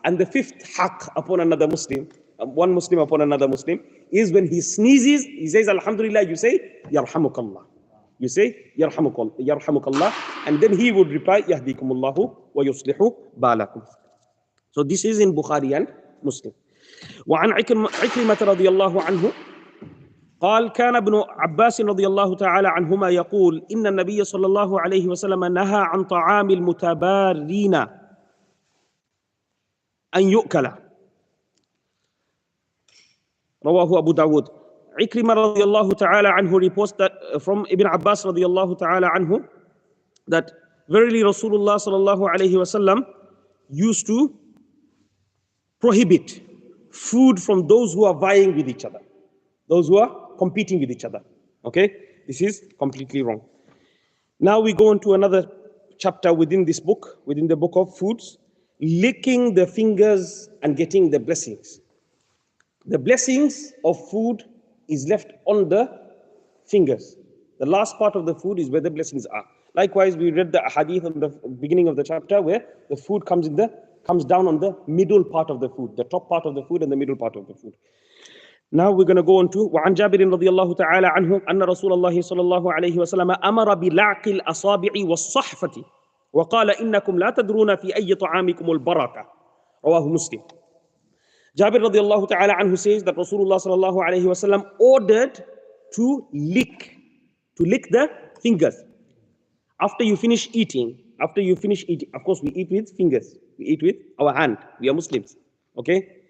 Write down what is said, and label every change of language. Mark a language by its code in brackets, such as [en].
[en] And the 5th haqq upon another Muslim, one Muslim upon another Muslim, is when he sneezes, he says, Alhamdulillah, you say, Yarhamukallah. You say, Yarhamukallah. And then he would reply, Yahdikumullahu wa yuslihu balakum. So this is in Bukhari and Muslim. [ar] وعن عكرمة رضي الله عنه قال كان ابن عباس رضي الله تعالى عنهما يقول إن النبي صلى الله عليه وسلم نهى عن طعام المتبارين أن يؤكل رواه أبو داود. [en] Ikrimah [ar] رضي الله تعالى عنه [en] reports that from Ibn Abbas رضي الله تعالى عنه that verily Rasulullah [ar] صلى الله عليه وسلم [en] used to prohibit food from those who are vying with each other, those who are competing with each other. Okay, this is completely wrong. Now we go into another chapter within this book, within the book of foods, licking the fingers and getting the blessings. The blessings of food is left on the fingers. The last part of the food is where the blessings are. Likewise, we read the hadith in the beginning of the chapter where the food comes down on the middle part of the food, the top part of the food and the middle part of the food. Now we're going to go on to [ar] وعن جابر رضي الله تعالى عنه أن رسول الله صلى الله عليه وسلم أمر بلعق الأصابع والصحفة وقال إنكم لا تدرون في أي طعامكم البركة رواه مسلم. [en] Jabir [ar] رضي الله تعالى عنه [en] says that Rasulullah [ar] صلى الله عليه وسلم [en] ordered to lick the fingers after you finish eating. Of course we eat with fingers, we eat with our hand, we are Muslims, okay?